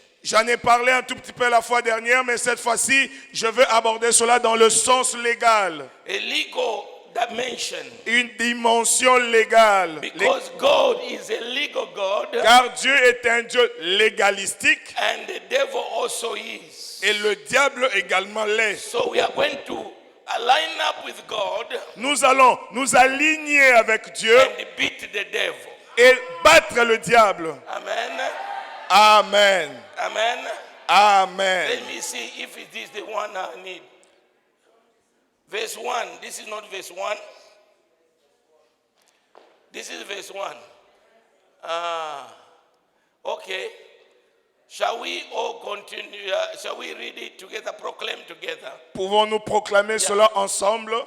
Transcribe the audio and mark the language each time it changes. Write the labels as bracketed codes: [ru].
[fr] J'en ai parlé un tout petit peu la fois dernière, mais cette fois-ci, je veux aborder cela dans le sens légal. [en] A legal dimension. [fr] Une dimension légale. [en] Because God is a legal God, [fr] Car Dieu est un Dieu légalistique [en] and the devil also is. [fr] et le diable également l'est. [en] So we are going to align up with God [fr] Nous allons nous aligner avec Dieu [en] and beat the devil. [fr] et battre le diable. [en] Amen. [fr] Amen. [en] Amen. [fr] Amen. [en] Let me see if it is the one I need. Verse 1. This is not verse 1. This is verse 1. Okay. Shall we all continue? Shall we read it together, proclaim together? [fr] Pouvons-nous proclamer cela ensemble?